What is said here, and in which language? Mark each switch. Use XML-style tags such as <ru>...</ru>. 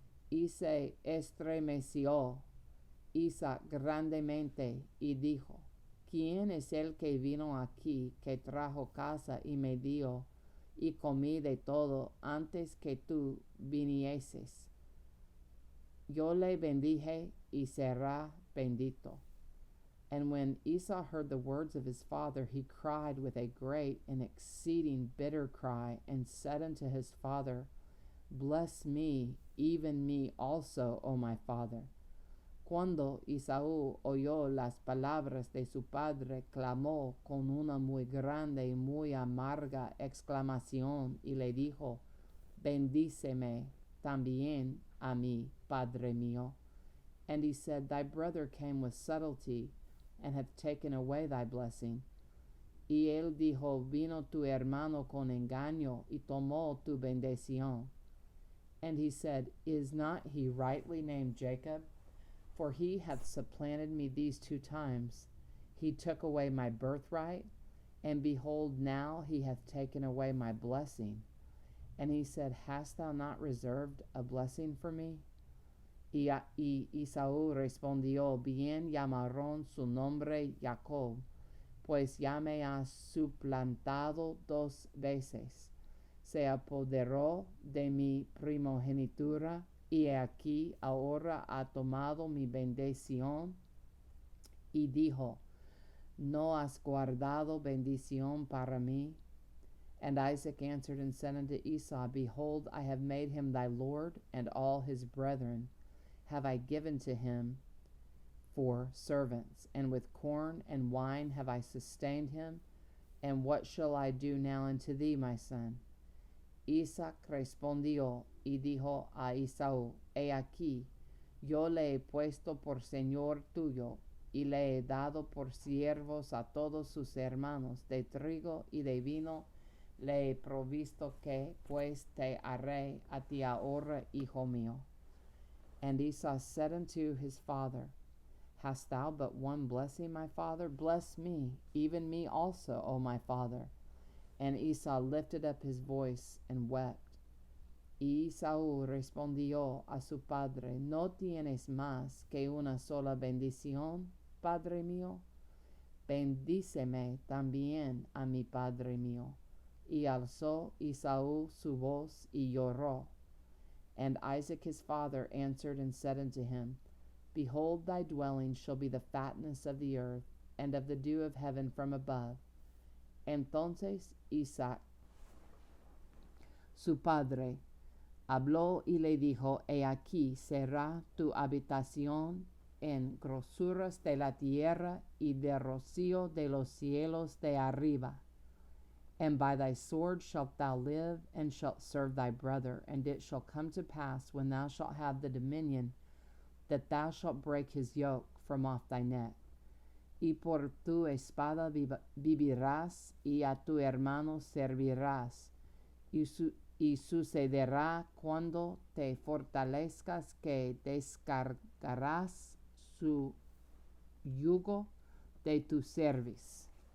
<es>Y se estremeció Isaac grandemente, y dijo, ¿Quién es el que vino aquí, que trajo casa y me dio, y comí de todo antes que tú vinieses? Yo le bendije, y será bendito.</es> <en>And when Esau heard the words of his father, he cried with a great and exceeding bitter cry, and said unto his father, Bless me, even me also, O my father.</en> <es>Cuando Esaú oyó las palabras de su padre, clamó con una muy grande y muy amarga exclamación y le dijo, bendíceme también a mí, padre mío.</es> <en>And he said, thy brother came with subtlety, and hath taken away thy blessing.</en> <es>Y él dijo, vino tu hermano con engaño, y tomó tu bendición.</es> <en>And he said, is not he rightly named Jacob? For he hath supplanted me these 2 times. He took away my birthright, and behold, now he hath taken away my blessing. And he said, hast thou not reserved a blessing for me?</en> <es>Y Esaú respondió, bien llamaron su nombre Jacob, pues ya me ha suplantado 2 veces. Se apoderó de mi primogenitura, y aquí ahora ha tomado mi bendición. Y dijo, ¿no has guardado bendición para mí?</es> <en>And Isaac answered and said unto Esau, behold, I have made him thy lord, and all his brethren have I given to him for servants, and with corn and wine have I sustained him. And what shall I do now unto thee, my son?</en> <es>Isaac respondió y dijo a Esaú, he aquí, yo le he puesto por señor tuyo, y le he dado por siervos a todos sus hermanos, de trigo y de vino le he provisto, que pues te haré a ti ahora, hijo mío.</es> <en>And Esau said unto his father, hast thou but one blessing, my father? Bless me, even me also, O my father. And Esau lifted up his voice and wept.</en> <es>Y Esaú respondió a su padre, ¿no tienes más que una sola bendición, padre mío? Bendíceme también a mi padre mío. Y alzó Esaú su voz y lloró.</es> <en>And Isaac his father answered and said unto him, behold, thy dwelling shall be the fatness of the earth, and of the dew of heaven from above.</en> <es>Entonces Isaac, su padre, habló y le dijo, he aquí será tu habitación en grosuras de la tierra y de rocío de los cielos de arriba.</es> <en>And by thy sword shalt thou live, and shalt serve thy brother. And it shall come to pass, when thou shalt have the dominion, that thou shalt break his yoke from off thy neck.</en> <es>Y por tu espada vivirás, y a tu hermano servirás. Y sucederá cuando te fortalezcas, que descargarás su yugo de tu cerviz.</es>